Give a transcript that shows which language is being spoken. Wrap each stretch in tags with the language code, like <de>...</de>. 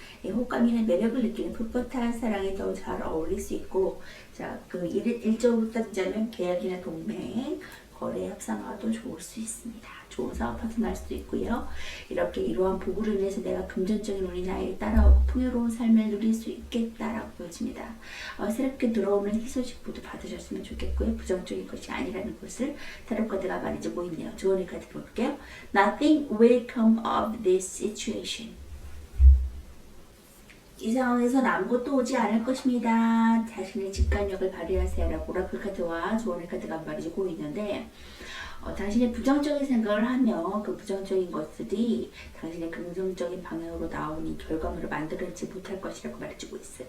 <ko>호감이나 매력을 느끼는 풋풋한 사랑이 더 잘 어울릴 수 있고, 자, 그 일적으로 따지자면 계약이나 동맹, 거래 협상화도 좋을 수 있습니다. 좋은 사업 파트너 할 수도 있고요. 이렇게 이러한 보고를 인해서 내가 금전적인 운이 나에게 따라오고 풍요로운 삶을 누릴 수 있겠다라고 보여집니다. 새롭게 들어오는 희소식 모두 받으셨으면 좋겠고요. 부정적인 것이 아니라는 것을 타로 카드가 말해주고 있네요. 좋은 카드 볼게요.</ko> <en>Nothing will come of this situation.</en> <ko>이 상황에서 아무것도 오지 않을 것입니다. 자신의 직관력을 발휘하세요 라고 오라클 카드와 조언의 카드가 말해주고 있는데 당신의 부정적인 생각을 하면 그 부정적인 것들이 당신의 긍정적인 방향으로 나오는 결과물을 만들어내지 못할 것이라고 말해주고 있어요.</ko>